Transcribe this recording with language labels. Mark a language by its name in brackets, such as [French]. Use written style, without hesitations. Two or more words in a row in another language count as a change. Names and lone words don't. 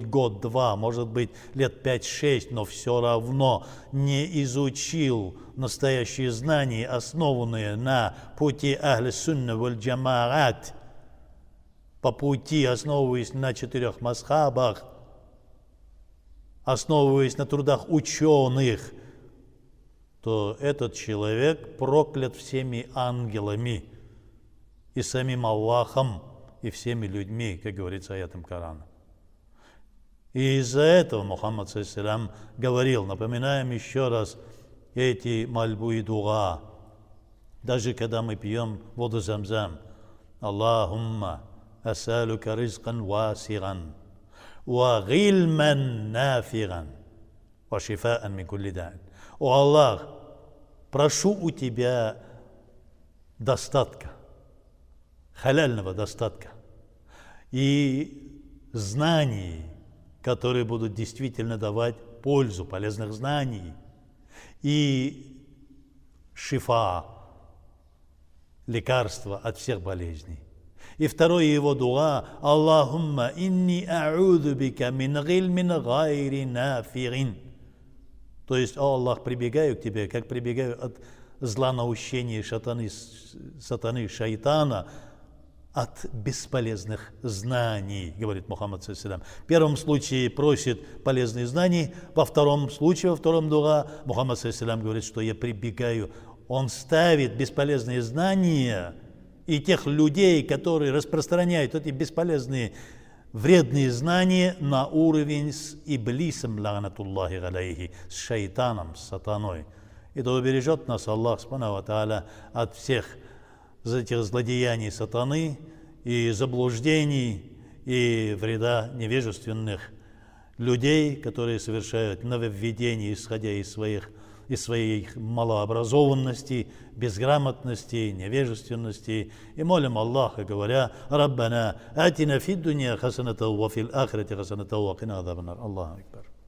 [Russian] год-два, может быть лет 5-6, но все равно не изучил настоящие знания, основанные на пути [Arabic] أهل السنة والجماعة, [Russian] по пути, основываясь на 4 мазхабах, основываясь на трудах ученых, то этот человек проклят всеми ангелами и самим Аллахом, и всеми людьми, как говорится аятом Корана. И из-за этого Мухаммад ﷺ говорил, напоминаем еще раз, эти мольбы и дуа, даже когда мы пьем воду Замзам, [Arabic] اللهم أسألك رزقا واسعا وعلما نافعا وشفاء من كل داء. [Russian] О Аллах, прошу у Тебя достатка, халяльного достатка и знаний, которые будут действительно давать пользу, полезных знаний, и шифа, лекарства от всех болезней. И второе его дуа: [Arabic] اللهم إني أعوذ بك من علم غير نافع. [Russian] То есть, о Аллах, прибегаю к Тебе, как прибегаю от злонаущения сатаны, шайтана, от бесполезных знаний, говорит Мухаммад ﷺ. В первом случае просит полезные знания, во втором случае, во втором дуа, Мухаммад ﷺ говорит, что я прибегаю. Он ставит бесполезные знания и тех людей, которые распространяют эти бесполезные, вредные знания, на уровень с Иблисом, [Arabic] لعنة الله عليه, [Russian] с шайтаном, с сатаной. И то убережет нас Аллах, [Arabic] سبحانه وتعالى, [Russian] от всех этих злодеяний сатаны и заблуждений и вреда невежественных людей, которые совершают нововведения, исходя из своей малообразованности, безграмотности, невежественности. И молим Аллаха, говоря: [Arabic] «ربنا آتنا في الدنيا حسنة وفي الآخرة حسنة وقنا عذاب النار. الله أكبر.